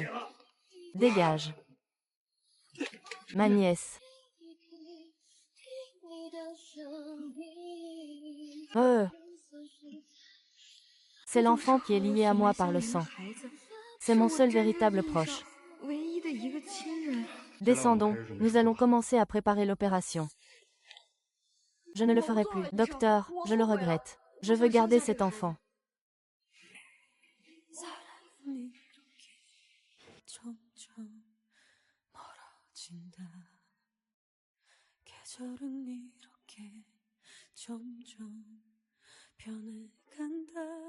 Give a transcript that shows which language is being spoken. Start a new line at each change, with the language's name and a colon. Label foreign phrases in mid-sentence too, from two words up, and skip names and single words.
French: Dégage. Ma nièce. C'est l'enfant qui est lié à moi par le sang. C'est mon seul véritable proche.
Chinese: 唯一的一个亲人。
French: Descendons, nous allons commencer à préparer l'opération. Je ne le ferai plus. Docteur, je le regrette. Je veux garder cet enfant.
Korean: 사랑이 이렇게 점점 멀어진다. 계절은 이렇게 점점 변해간다.